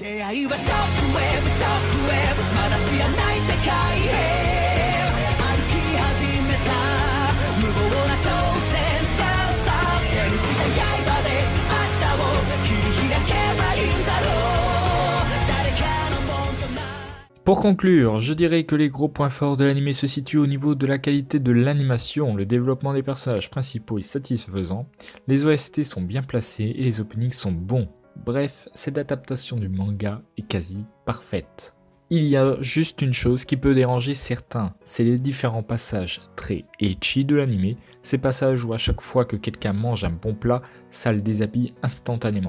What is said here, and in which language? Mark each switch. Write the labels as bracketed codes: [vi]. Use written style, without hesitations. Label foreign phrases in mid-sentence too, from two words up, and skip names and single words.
[ja] 界はショックウェーブショックウェーブまだ知らない世界へ歩き始めた無謀な挑戦者さ手にした刃で明日を切り開けばいいんだろう誰かのもんじゃない。 [fr] Pour conclure, je dirais que les gros points forts de l'anime se situent au niveau de la qualité de l'animation, le développement des personnages principaux est satisfaisant, les OST sont bien placés et les openings sont bons. Bref, cette adaptation du manga est quasi parfaite. Il y a juste une chose qui peut déranger certains, c'est les différents passages très ecchi de l'anime, ces passages où à chaque fois que quelqu'un mange un bon plat, ça le déshabille instantanément.